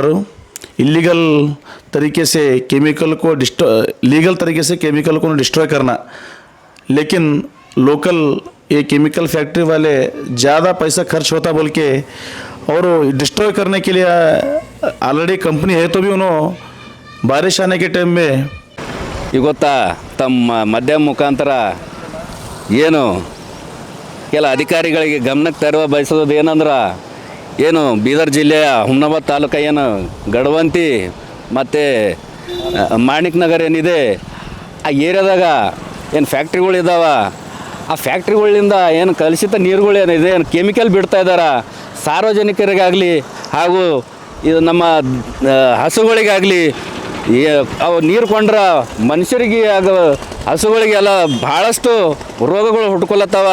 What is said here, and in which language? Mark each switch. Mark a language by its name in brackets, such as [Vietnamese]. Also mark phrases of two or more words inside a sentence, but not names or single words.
[Hindi] उधर इलीगल तरीके से केमिकल को लीगल तरीके से केमिकल को डिस्ट्रॉय करना, लेकिन लोकल ये [English] chemical factory [Hindi] वाले ज़्यादा पैसा खर्च होता बोल के और डिस्ट्रॉय करने के लिए [English] already company [Hindi] है, तो भी उन्होंने बारिश आने के टाइम में [Kannada] ಗೊತ್ತಾ ತಮ್ಮ ಮಾಧ್ಯಮ ಮುಖಾಂತರ ಏನು ಕೆಲ ಅಧಿಕಾರಿಗಳಿಗೆ ಗಮನಕ್ಕೆ ತರುವ ಬಯಸೋದು ಏನಂದ್ರೆ, ಏನು ಬೀದರ್ ಜಿಲ್ಲೆಯ ಹುಮನಾಬಾದ್ ತಾಲೂಕು ಏನು ಗಡವಂತಿ ಮತ್ತು ಮಾಣಿಕ್ ನಗರ ಏನಿದೆ, ಆ ಏರಿಯಾದಾಗ ಏನು ಫ್ಯಾಕ್ಟ್ರಿಗಳಿದ್ದಾವೆ, ಆ ಫ್ಯಾಕ್ಟ್ರಿಗಳಿಂದ ಏನು ಕಲುಷಿತ ನೀರುಗಳು ಏನಿದೆ, ಏನು ಕೆಮಿಕಲ್ ಬಿಡ್ತಾ ಇದ್ದಾರೆ, ಸಾರ್ವಜನಿಕರಿಗಾಗಲಿ ಹಾಗೂ ಇದು ನಮ್ಮ ಹಸುಗಳಿಗಾಗಲಿ ಅವು ನೀರು ಕೊಂಡ್ರೆ ಮನುಷ್ಯರಿಗೆ ಹಾಗೂ ಹಸುಗಳಿಗೆಲ್ಲ ಭಾಳಷ್ಟು ರೋಗಗಳು ಹುಟ್ಕೊಳತ್ತವ.